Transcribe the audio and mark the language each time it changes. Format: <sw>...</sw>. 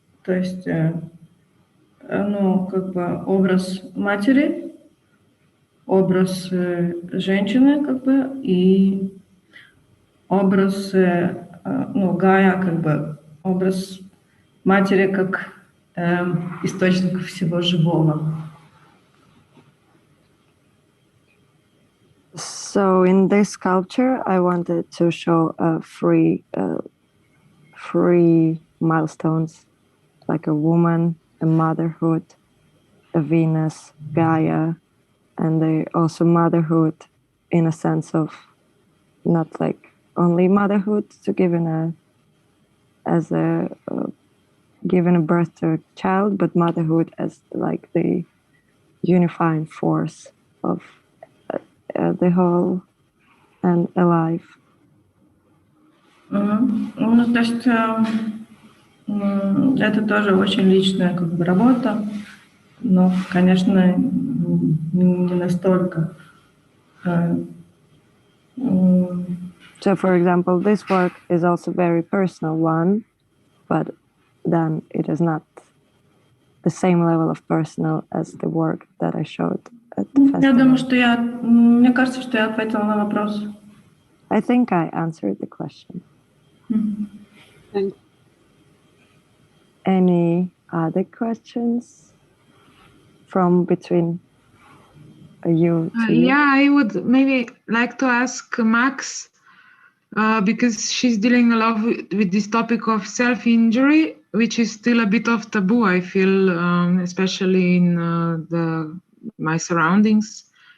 <ru>То есть, как бы образ матери, образ женщины, как бы, и образ, Гая, как бы, образ матери как источник всего живого.</ru> <en>So in this sculpture, I wanted to show 3 milestones, like a woman, a motherhood, a Venus, Gaia, and also motherhood in a sense of not like only motherhood to giving a birth to a child, but motherhood as like the unifying force of the whole and alive.</en> <ru>Ну, то есть это тоже очень личная как бы работа, но, конечно, не настолько.</ru> <en>So, for example, this work is also very personal one, but then it is not the same level of personal as the work that I showed at the festival.</en> <ru>Я думаю, мне кажется, что я ответила на вопрос.</ru> <en>I think I answered the question. Any other questions from between you two? Yeah, I would maybe like to ask Max, because she's dealing a lot with this topic of self-injury, which is still a bit of taboo, I feel, especially in my surroundings.</en>